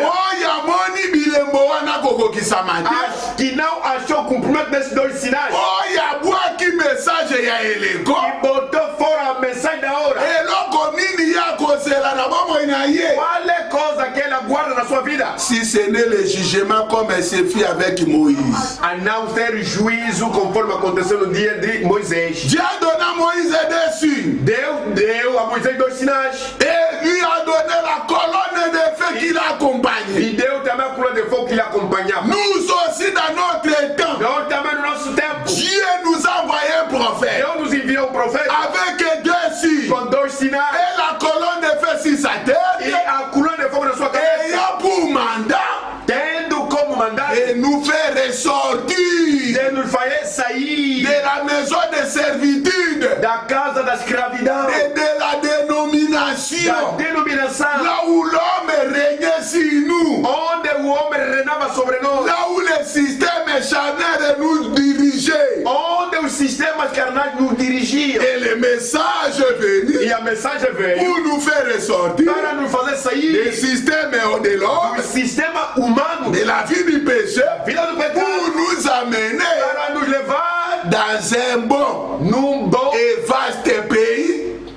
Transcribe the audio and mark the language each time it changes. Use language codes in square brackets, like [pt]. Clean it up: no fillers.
[ln] Oyo amoni bilembo wana kokokisama te. [pt] As que não achou cumprimento desses dois sinais. [ln] Oyo abwaki message ya eleko. [pt] E botou fora a mensagem da hora. [ln] Eloko nini ya kozela na bomoi na ye. [pt] Qual é a coisa que ele aguarda na sua vida? [fr] Si ce n'est le jugement comme elle se fit avec Moïse. [pt] A não ter juízo conforme aconteceu no dia de Moisés. [fr] Dieu a donné à Moïse des signes. [pt] Deus deu a Moisés dois sinais. [fr] Et lui a donné la colonne de feu qui l'accompagnait. [pt] E deu também a coluna de fogo que lhe acompanhava. [fr] Nous aussi dans notre temps, [pt] Nós também no nosso tempo. [fr] Dieu nous a envoyé un prophète [pt] Deus nos enviou um profeta [fr] avec deux signes [pt] com dois sinais. [fr] et la colonne de feu sur sa [pt] E [fr] tête [pt] a coluna de fogo na sua [fr] et [pt] cabeça. [fr] il a pour mandat [pt] Tendo como mandado [fr] de nous faire ressortir [pt] de nos fazer sair [fr] de la maison de servitude [pt] da casa da escravidão, [fr] et de la dénomination [pt] da denominação, [fr] là où l'homme régnait sur nous, [pt] onde o homem reinava sobre nós, [fr] là où le système charnel nous dirigeait. [pt] onde os sistemas carnais nos dirigiam. [fr] Et le message venu [pt] E a mensagem veio [fr] pour nous faire ressortir [pt] para nos fazer sair [fr] du système de l'homme, [pt] do sistema humano, [fr] de la vie du péché, [pt] vida do pecado, [fr] pour nous amener [pt] para nos levar [fr] dans un bon [pt] num bom [fr] et vaste pays